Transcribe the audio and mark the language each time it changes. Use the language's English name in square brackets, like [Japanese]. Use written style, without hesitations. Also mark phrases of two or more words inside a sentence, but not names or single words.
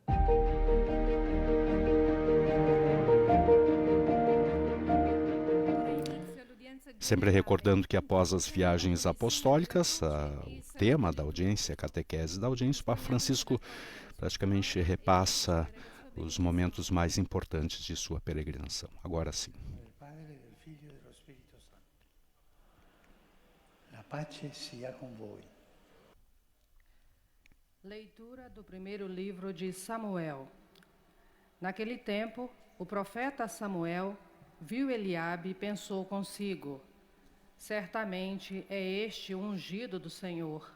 [Portuguese] Sempre recordando que após as viagens apostólicas, o tema da audiência, a catequese da audiência, o Papa Francisco praticamente repassa os momentos mais importantes de sua peregrinação. Agora sim. [Italian] A pace sia com voi. [Portuguese] Leitura do primeiro livro de Samuel. Naquele tempo, o profeta Samuel viu Eliabe e pensou consigo: certamente é este o ungido do Senhor.